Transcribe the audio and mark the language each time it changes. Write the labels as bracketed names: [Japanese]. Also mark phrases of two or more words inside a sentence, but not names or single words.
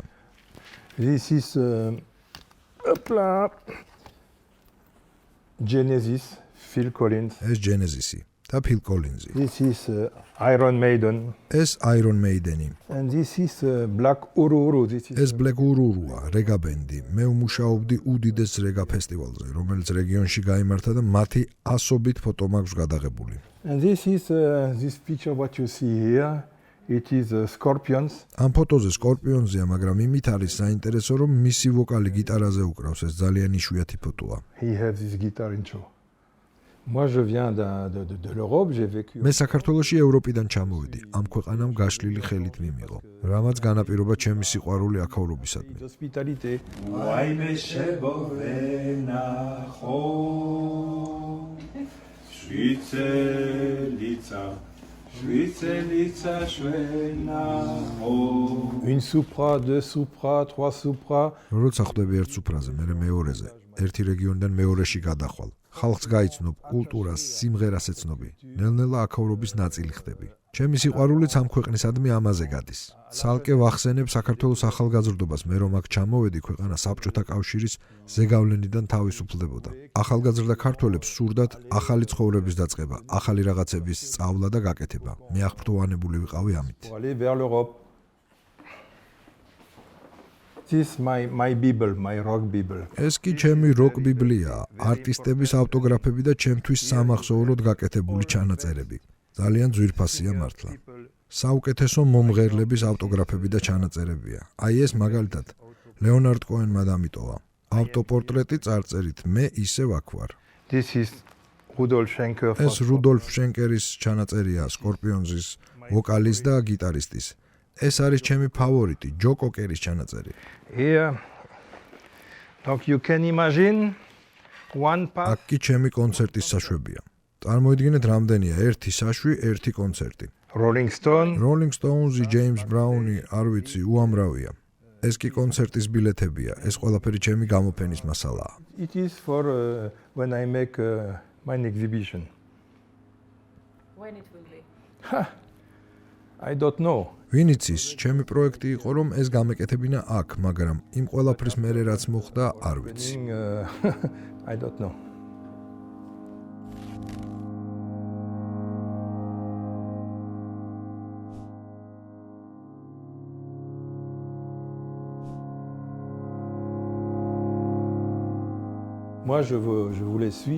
[English] This is hopla, Genesis, Phil Collins. [Georgian] ეს Genesis-ი და Phil Collins-ი. [English] This is Iron Maiden. [Georgian] ეს Iron Maiden-ი. [English] And this is Black Ururu. [Georgian] ეს Black Ururu-ა, რეგა ბენდი. მე ვმუშაობდი უდიდეს რეგა ფესტივალზე, რომელიც რეგიონში გაიმართა და მათი ასობით ფოტო მაქვს გადაღებული. [English] And this is this picture what you see here. It is Scorpions. [Georgian] ამ ფოტოზე Scorpions-ია, მაგრამ იმით არის საინტერესო, რომ მისი ვოკალი გიტარაზე უკრავს, ეს ძალიან იშვიათი ფოტოა. [English] He has this guitar in show. [French] Moi, je viens de l'Europe, j'ai vécu. [Georgian] მე საქართველოში ევროპიდან ჩამოვედი. ამ ქვეყანამ გაშლილი ხელით მიმიღო, რამაც განაპირობა ჩემი სიყვარული აქაურობისადმი. L'hospitalité. ვაიმე შეგოვენახო შვიცელიცა შვენახო [French] Une soupra, deux soupra, trois soupra. [Georgian] როცა ხვდები ერთ სუფრაზე, მე მეორეზე, ერთი რეგიონიდან მეორეში გადახვალ. ხალხს გაიცნობ, კულტურას, სიმღერას ეცნობი. ნელ-ნელა აქაურობის ნაწილი ხდები. ჩემი სიყვარულიც ამ ქვეყნისადმი ამაზე გადის. ცალკე ვახსენებ საქართველოს ახალგაზრდობას, მე რომ აქ ჩამოვედი, ქვეყანა საბჭოთა კავშირის ზეგავლენიდან თავისუფლდებოდა. ახალგაზრდა ქართველებს სურდათ ახალი ცხოვრების დაწყება, ახალი რაღაცების სწავლა და გაკეთება. მე აღფრთოვანებული ვიყავი ამით. [French] Pour aller vers l'Europe. [English] This is my Bible, my rock Bible. [Georgian] ეს კი ჩემი როკ ბიბლიაა, არტისტების ავტოგრაფები და ჩემთვის სამახსოვროდ გაკეთებული ჩანაწერები. ძალიან ძვირფასია მართლა. საუკეთესო მომღერლების ავტოგრაფები და ჩანაწერებია. აი ეს მაგალითად ლეონარდ კოენმა დამიტოვა. ავტოპორტრეტი წარწერით მე ისე ვაქ ვარ. [English] This is Rudolf Schenker. [Georgian] ეს რუდოლფ შენკერის ჩანაწერია, სკორპიონზის ვოკალის და გიტარისტის. ეს არის ჩემი ფავორიტი, ჯო კოკერის ჩანაწერი. [English] Here. Donc you can imagine one path. [Georgian] აქ კი ჩემი კონცერტის საშვებია. წარმოიდგინეთ რამდენია, ერთი საშვი, ერთი კონცერტი. Rolling Stone. Rolling Stones-ი, James Brown-ი, არ ვიცი, უამრავია. ეს კი კონცერტის ბილეთებია, ეს ყველაფერი ჩემი გამოფენის მასალაა. [English] It is for when I make my exhibition. When it will be? I don't know. [Georgian] ვინ იცის, ჩემი პროექტი იყო, რომ ეს გამეკეთებინა აქ, მაგრამ იმ ყველაფრის მერე რაც მოხდა, არ ვიცი. [English] I don't know. [French] Moi je voulais suivre.